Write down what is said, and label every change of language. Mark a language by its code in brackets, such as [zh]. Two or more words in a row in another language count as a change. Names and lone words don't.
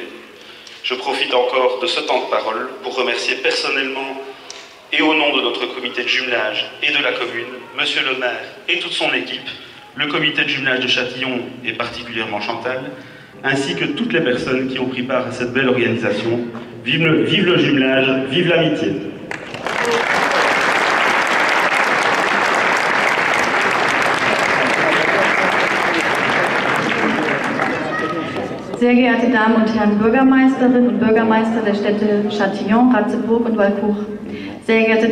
[fr] Je profite encore de ce temps de parole pour remercier personnellement et au nom de notre comité de jumelage et de la commune, Monsieur le maire et toute son équipe, le comité de jumelage de Châtillon et particulièrement Chantal, ainsi que toutes les personnes qui ont pris part à cette belle organisation. Vive le jumelage, vive l'amitié. [de] Sehr geehrte Damen und Herren Bürgermeisterinnen und Bürgermeister der Städte Châtillon, Ratzeburg und Walcourt, sehr geehrte